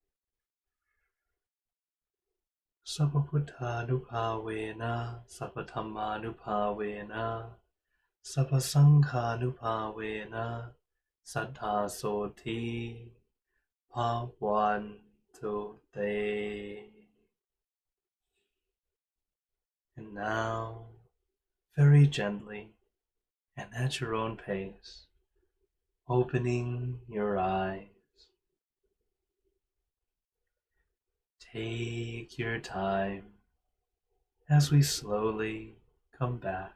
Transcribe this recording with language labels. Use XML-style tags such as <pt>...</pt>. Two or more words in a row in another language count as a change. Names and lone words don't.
<pi>Sappaputta Nupavena Sappathamma Nupavena Sappasangha Nupavena Saddha Soti Bhavantu Te.</pi> <en>And now, very gently and at your own pace, opening your eyes. Take your time as we slowly come back.</en>